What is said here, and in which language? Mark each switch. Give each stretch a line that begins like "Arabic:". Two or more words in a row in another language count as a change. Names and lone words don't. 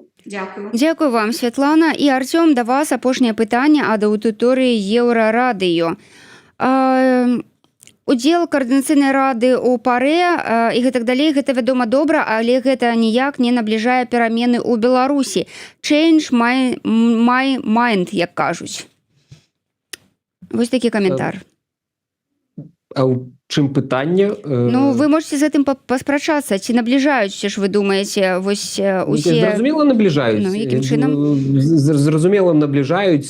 Belarusian: Дякую. Дзякую вам, Святлана. І Артём, да вас апошняе пытанне ад аўдыторыі Еўрарадыё. Удзел каардынацыйнай рады ў ПАРЭ і гэтак далей, гэта вядома добра, але гэта ніяк не набліжае перамены ў Беларусі.
English: Change my mind,
Belarusian: як кажуць. Вось такі каментар. А ў чым пытанне? Ну,
Russian: вы можете
Belarusian: з гэтым паспрачацца, ці набліжаюць, ці ж вы думаеце, вось усе... Зразумела, набліжаюць. Ну, якім чынам? Зразумела, набліжаюць.